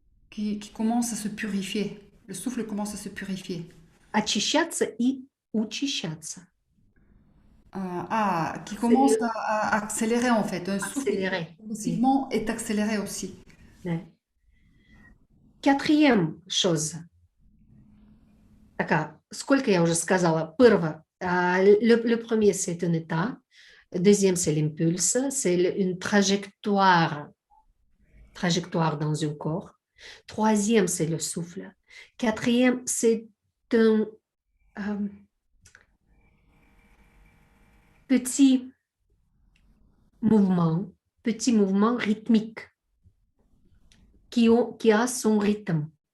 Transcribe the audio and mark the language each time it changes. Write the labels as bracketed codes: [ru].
[fr] qui commence à se purifier. Le souffle commence à se purifier. [ru] Очищаться и учащаться. [fr] Qui commence à accélérer en fait. Un souffle Accélérer. progressivement est accéléré aussi. [ru] Да. [fr] Quatrième chose. [ru] Така, сколько я уже сказала? Первое, [fr] le premier, c'est un état. Deuxième, c'est l'impulse. C'est une trajectoire dans un corps. Troisième, c'est le souffle. Quatrième, c'est un petit mouvement rythmique qui a son rythme.